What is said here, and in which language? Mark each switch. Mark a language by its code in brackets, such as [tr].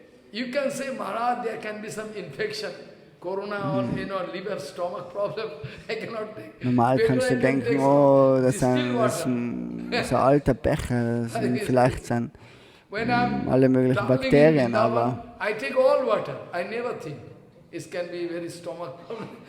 [en] You can say, Maharaj, there can be some infection. Corona or liver, stomach problem, I cannot take. [de] Normal kannst du denken, oh, das ist ein alter Becher, das sind vielleicht alle möglichen Bakterien, aber [en] I take all water. I never think it can be very stomach problem.